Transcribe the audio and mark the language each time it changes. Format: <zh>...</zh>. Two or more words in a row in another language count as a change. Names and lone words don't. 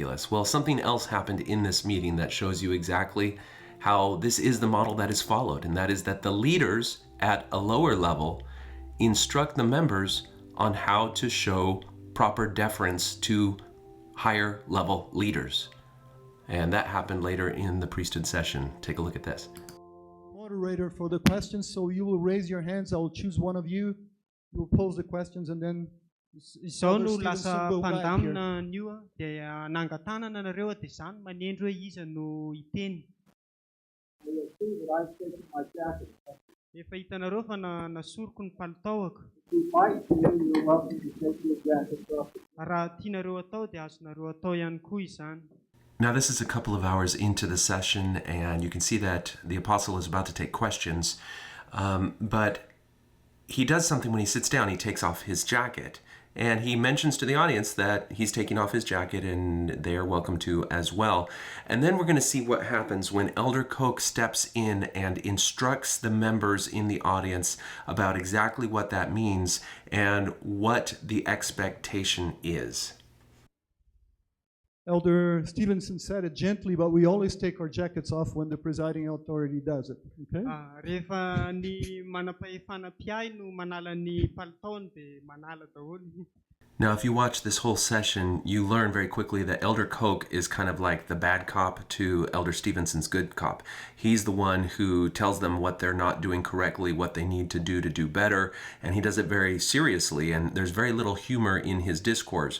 <en>Well, something else happened in this meeting that shows you exactly how this is the model that is followed, and that is that the leaders at a lower level instruct the members on how to show proper deference to higher level leaders. And that happened later in the priesthood session. Take a look at this. Moderator for the questions, so you will raise your hands. I will choose one of you. You will pose the questions, and then</en> <mg>Izao Elder no Stevenson lasa</mg> <en>will guide here.</en> <mg>mpandamina anio dia nangatanana nareo dia izany manendro hoe iza no hiteny. Efa hitanareo fa nasoroko ny palitaoko. Raha tianareo atao dia azonareo atao ihany koa izany.</mg> <en>Now, this is a couple of hours into the session, and you can see that the apostle is about to take questions. But he does something when he sits down. He takes off his jacket, and he mentions to the audience that he's taking off his jacket, and they are welcome to as well. And then we're going to see what happens when Elder Koch steps in and instructs the members in the audience about exactly what that means and what the expectation is. Elder Stevenson said it gently, but we always take our jackets off when the presiding authority does it. Okay?</en> <mg>Rehefa ny manam-pahefana piay no manala ny palitaony dia manala daholo.</mg> <en>Now, if you watch this whole session, you learn very quickly that Elder Koch is kind of like the bad cop to Elder Stevenson's good cop. He's the one who tells them what they're not doing correctly, what they need to do better, and he does it very seriously, and there's very little humor in his discourse.</en>